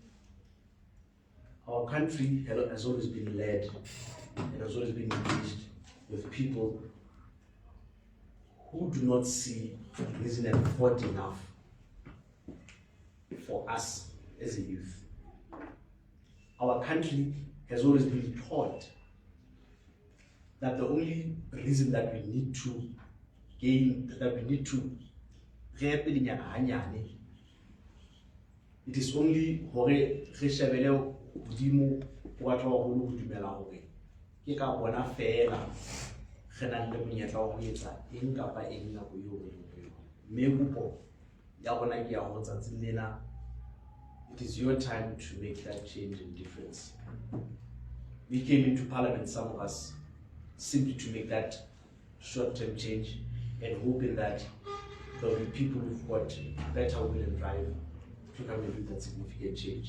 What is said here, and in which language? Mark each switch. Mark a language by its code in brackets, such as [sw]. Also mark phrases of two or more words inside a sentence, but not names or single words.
[en] Our country has always been led and has always been engaged with people who do not see reason and thought enough for us as a youth. Our country has always been taught that the only reason that we need to gain, that we need to it is only [st] hore re shebele godimo go batho ba go dumela hore ke ka bona fela re nang le monyetla wa go etsa eng kapa eng nako eo mme kopo ya rona ke ya go tsatsing lena. [en] It is your time to make that change and difference. We came into parliament, some of us, simply to make that short-term change and hoping that there will be people who've got better will and drive to come and do that significant change.